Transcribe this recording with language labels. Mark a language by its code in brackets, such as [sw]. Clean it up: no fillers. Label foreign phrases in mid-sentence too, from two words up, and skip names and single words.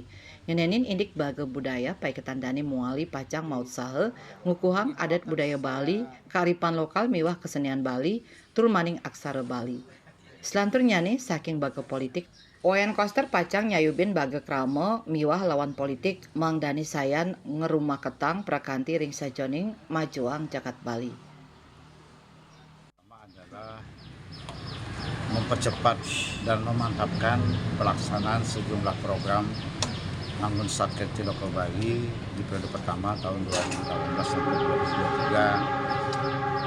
[ban] Ngenenin indik baga budaya paiketan dani muali pacang maut sahe ngukuhang adat budaya Bali, kearifan lokal miwah kesenian Bali, tur maning aksara Bali. Selanturnya nih saking baga politik Wayan Koster pacang nyayubin baga krama miwah lawan politik Mang Dani Sayan ngerumah ketang prakanti ring sajoning majuang jakat Bali. [id] Adalah mempercepat dan memantapkan pelaksanaan sejumlah program Nangun Satkerti Loko Bali di periode pertama tahun 2018 sampai 2023.